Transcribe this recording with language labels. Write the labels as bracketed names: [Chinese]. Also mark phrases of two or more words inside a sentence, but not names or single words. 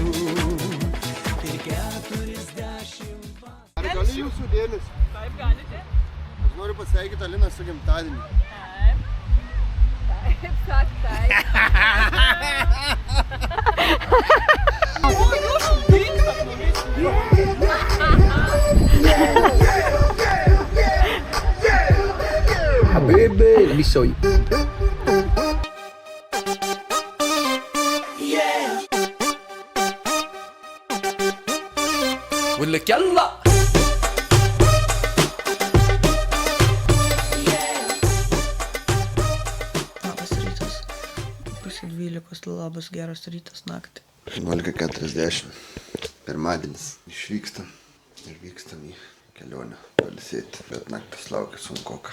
[Lithuanian] Ir 40 vasarų. Ar galiu jūsų dėmesį? Taip, galite. Aš noriu pasveikyti Aliną su gimtadieniu. Taip, sak, taip. O, jūs drįkstat mumis. [English] Habibi, let me show you. [Arabic] بقول لك يلا [Lithuanian] Labas rytas. Pusė 12, labas geras rytas naktį. 11:40. Pirmadienis. Išvykstam ir vykstam į kelionę pailsėti, bet naktis laukia sunkoka.